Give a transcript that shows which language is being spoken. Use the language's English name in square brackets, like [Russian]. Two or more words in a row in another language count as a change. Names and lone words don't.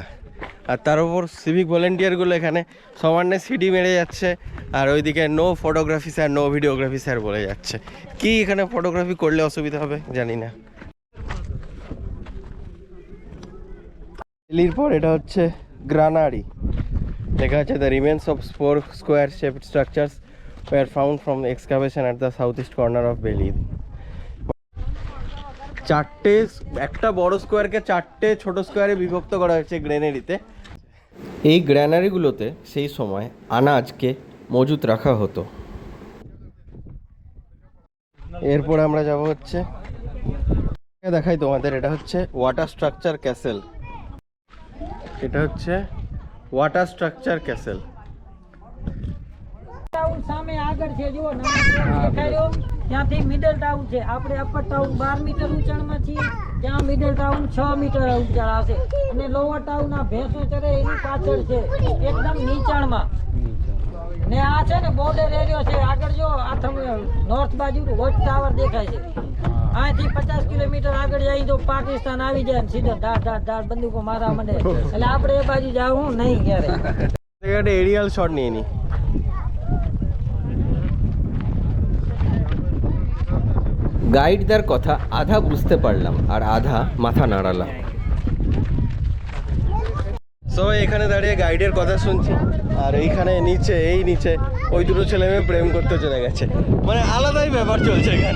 [Bangla] আর তার উপর সিভিক ভলেন্টিয়ারগুলো এখানে সমানে সিডি মেরে যাচ্ছে, আর ওইদিকে [English] no photography sir, no videography sir [Bangla] বলে যাচ্ছে। কি এখানে ফটোগ্রাফি করলে অসুবিধা হবে জানি না। বেইলির পর এটা হচ্ছে গ্রানারি, লেখা আছে [English] the remains of square shaped structures were found from excavation at the south east corner of Bailey. [Bangla] চারটে, একটা বড় স্কোয়ারকে চারটে ছোট স্কোয়ারে বিভক্ত করা হয়েছে গ্রেনারিতে। এই গ্র্যানারিগুলোতে সেই সময় আনাজকে মজুত রাখা হতো। এরপর আমরা যাব হচ্ছে, দেখাই তোমাদের, এটা হচ্ছে [English] water structure castle. [Bangla] এটা হচ্ছে [English] water structure castle. [Gujarati] ટાઉન સામે આગળ છે, જુઓ નાનો દેખાયો ત્યાંથી [English] middle town [Gujarati] છે. આપણે [English] upper town [Gujarati] 12 મીટર ઊંચાણમાં છીએ, ત્યાં [English] middle town [Gujarati] 6 મીટર ઊંચાણ હશે, અને [English] lower town [Gujarati] આ ભેંસો ચરે એની પાછળ છે, એકદમ નીચાણમાં. ને આ છે ને [English] border area [Gujarati] છે. આગળ જો આ તમે નોર્થ બાજુ [English] watch tower [Gujarati] દેખાય છે. અહીંથી 50 કિલોમીટર આગળ જાય તો પાકિસ્તાન આવી જાય ને સીધો ધાડ ધાડ ધાડ બંદૂકો મારવા માંડે. એટલે આપણે એ બાજુ જાવું નહીં ક્યારે. [Bangla] একটা [English] aerial shot [Bangla] নিয়ে নি। গাইডদার কথা আধা বুঝতে পারলাম আর আধা মাথা নাড়ালাম। সো এখানে দাঁড়িয়ে গাইডের কথা শুনছি, আর এইখানে নিচে, এই নিচে ওই দুটো ছেলে মেয়ে প্রেম করতে চলে গেছে, মানে আলাদাই ব্যাপার চলছে এখানে।